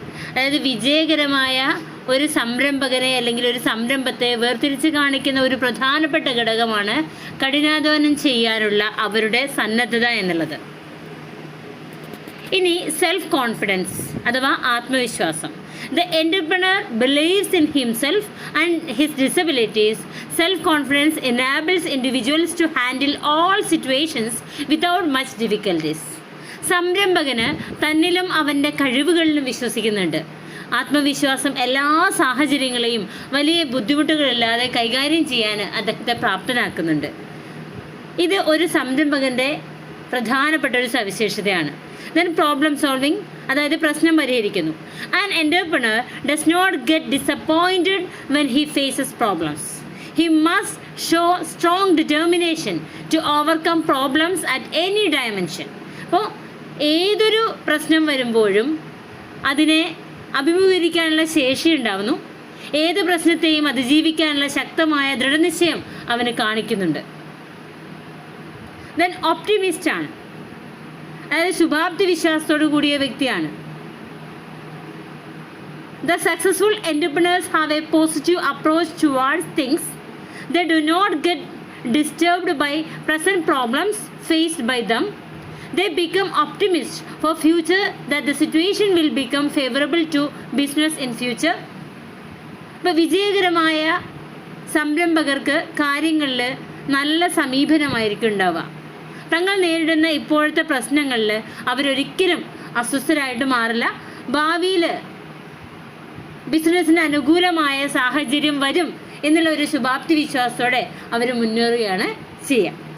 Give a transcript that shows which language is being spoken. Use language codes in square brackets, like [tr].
[ml] അതായത് വിജയകരമായ ഒരു സംരംഭകനെ അല്ലെങ്കിൽ ഒരു സംരംഭത്തെ വേർതിരിച്ച് കാണിക്കുന്ന ഒരു പ്രധാനപ്പെട്ട ഘടകമാണ് കഠിനാധ്വാനം ചെയ്യാനുള്ള അവരുടെ സന്നദ്ധത എന്നുള്ളത്. ഇനി സെൽഫ് കോൺഫിഡൻസ് അഥവാ ആത്മവിശ്വാസം. [en] The entrepreneur believes in himself and his disabilities. Self-confidence enables individuals to handle all situations without much difficulties. [ml] സംരംഭകന് തന്നിലും അവൻ്റെ കഴിവുകളിലും വിശ്വസിക്കുന്നുണ്ട്. ആത്മവിശ്വാസം എല്ലാ സാഹചര്യങ്ങളെയും വലിയ ബുദ്ധിമുട്ടുകളില്ലാതെ കൈകാര്യം ചെയ്യാൻ അദ്ദേഹത്തെ പ്രാപ്തനാക്കുന്നുണ്ട്. ഇത് ഒരു സംരംഭകൻ്റെ പ്രധാനപ്പെട്ട ഒരു സവിശേഷതയാണ്. [en] then problem solving, [ml] അതായത് പ്രശ്നം പരിഹരിക്കുന്നു. [en] An entrepreneur does not get disappointed when he faces problems. He must show strong determination to overcome problems at any dimension. [ml] അപ്പോൾ ഏതൊരു പ്രശ്നം വരുമ്പോഴും അതിനെ അഭിമുഖീകരിക്കാനുള്ള ശേഷി ഉണ്ടാവുന്നു. ഏത് പ്രശ്നത്തെയും അതിജീവിക്കാനുള്ള ശക്തമായ ദൃഢനിശ്ചയം അവന് കാണിക്കുന്നുണ്ട്. ദെൻ ഓപ്റ്റിമിസ്റ്റ് ആണ്, അതായത് ശുഭാപ്തി വിശ്വാസത്തോടു കൂടിയ വ്യക്തിയാണ്. [en] The successful entrepreneurs have a positive approach towards things. They do not get disturbed by present problems faced by them. They become optimists for future that the situation will become favorable to business in future. [ml] ഇപ്പോൾ വിജയകരമായ സംരംഭകർക്ക് കാര്യങ്ങളിൽ നല്ല സമീപനമായിരിക്കും ഉണ്ടാവുക. തങ്ങൾ നേരിടുന്ന ഇപ്പോഴത്തെ പ്രശ്നങ്ങളിൽ അവരൊരിക്കലും അസ്വസ്ഥരായിട്ട് മാറില്ല. ഭാവിയിൽ ബിസിനസ്സിന് അനുകൂലമായ സാഹചര്യം വരും എന്നുള്ള ഒരു ശുഭാപ്തി വിശ്വാസത്തോടെ അവർ മുന്നേറുകയാണ് ചെയ്യുക.